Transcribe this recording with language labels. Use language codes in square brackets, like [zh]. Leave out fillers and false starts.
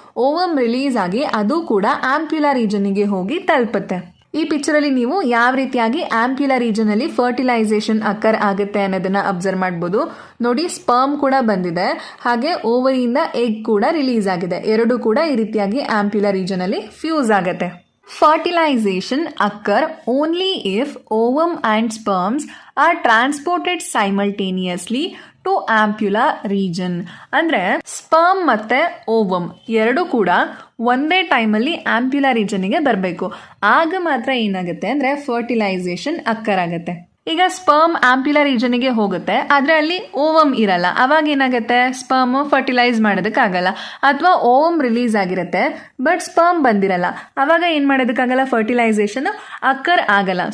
[kn] Ovum release ಆಗಿ ಅದು ಕೂಡ ಆಂಪ್ಯುಲಾ ರೀಜನ್ನಿಗೆ ಹೋಗಿ ತಲುಪುತ್ತೆ. ಈ ಪಿಕ್ಚರಲ್ಲಿ ನೀವು ಯಾವ ರೀತಿಯಾಗಿ ಆಂಪ್ಯುಲಾ ರೀಜನಲ್ಲಿ ಫರ್ಟಿಲೈಸೇಷನ್ ಅಕ್ಕರ್ ಆಗುತ್ತೆ ಅನ್ನೋದನ್ನ ಅಬ್ಸರ್ವ್ ಮಾಡ್ಬೋದು. ನೋಡಿ, ಸ್ಪರ್ಮ್ ಕೂಡ ಬಂದಿದೆ, ಹಾಗೆ ಓವರಿಯಿಂದ ಎಗ್ ಕೂಡ ರಿಲೀಸ್ ಆಗಿದೆ. ಎರಡೂ ಕೂಡ ಈ ರೀತಿಯಾಗಿ ಆಂಪ್ಯುಲಾ ರೀಜನಲ್ಲಿ ಫ್ಯೂಸ್ ಆಗುತ್ತೆ. [en] Fertilization occur only if ovum and sperms are transported simultaneously to ampulla region. [kn] ಅಂದರೆ ಸ್ಪರ್ಮ್ ಮತ್ತು ಓವಮ್ ಎರಡು ಕೂಡ ಒಂದೇ ಟೈಮಲ್ಲಿ ಆಂಪ್ಯುಲಾ ರೀಜನ್ನಿಗೆ ಬರಬೇಕು. ಆಗ ಮಾತ್ರ ಏನಾಗುತ್ತೆ ಅಂದರೆ ಫರ್ಟಿಲೈಸೇಷನ್ ಅಕ್ಕರ್ ಆಗುತ್ತೆ. ಈಗ ಸ್ಪರ್ಮ್ ಆಂಪ್ಯುಲಾ ರೀಜನ್ನಿಗೆ ಹೋಗುತ್ತೆ, ಆದರೆ ಅಲ್ಲಿ ಓವಮ್ ಇರಲ್ಲ. ಅವಾಗ ಏನಾಗುತ್ತೆ ಸ್ಪರ್ಮ್ ಫರ್ಟಿಲೈಸ್ ಮಾಡೋದಕ್ಕಾಗಲ್ಲ. ಅಥವಾ ಓವಮ್ ರಿಲೀಸ್ ಆಗಿರುತ್ತೆ ಬಟ್ ಸ್ಪರ್ಮ್ ಬಂದಿರಲ್ಲ, ಅವಾಗ ಏನು ಮಾಡೋದಕ್ಕಾಗಲ್ಲ ಫರ್ಟಿಲೈಸೇಷನ್ ಅಕ್ಕರ್ ಆಗಲ್ಲ.